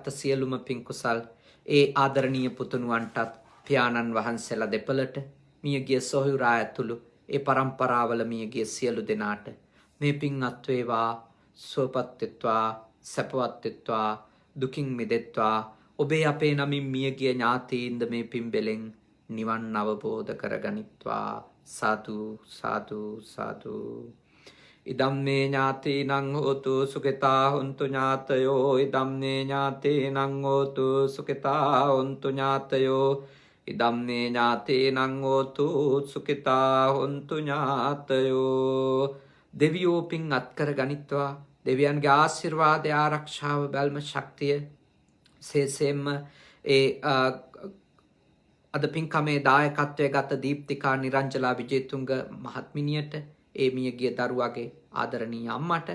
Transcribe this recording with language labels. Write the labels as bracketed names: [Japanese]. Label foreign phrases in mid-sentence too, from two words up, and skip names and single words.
[Sinhala] සියලුම පින් කුසල් ඒ ආදරණීය පුතුණුවන්ටත් පියාණන් වහන්සේලා දෙපළට මියගිය සොහොයුරා ඇතුළු ඒ පරම්පරාවල මියගිය සියලු දෙනාට මේ පින් අත්වේවා සුවපත් වෙත්වා සැපවත් වෙත්වා දුකින් මිදෙත්වා ඔබේ අපේ නමින් මියගිය ඥාතීන්ද මේ පින් බෙලෙන් නිවන් අවබෝධ කරගනිත්වා [Pali] සාදු සාදු සාදු ඉදම්මේ ඥාතීනං හෝතු සුඛිතා හොන්තු ඥාතයෝ ඉදම්මේ ඥාතීනං හෝතු සුඛිතා හොන්තු ඥාතයෝ ඉදම්මේ ඥාතීනං හෝතු සුඛිතා හොන්තු ඥාතයෝ [Sinhala] දෙවියෝ පින් අත්කර ගනිත්වා දෙවියන්ගේ ආශිර්වාදය ආරක්ෂාව බැල්ම ශක්තිය සේසෙම ඒ අද පින්කමේ දායකත්වය ගත දීප්තිකා නිරංජලා විජේතුංග මහත්මිනියට ඒ මියගිය දරුවාගේ ආදරණීය අම්මට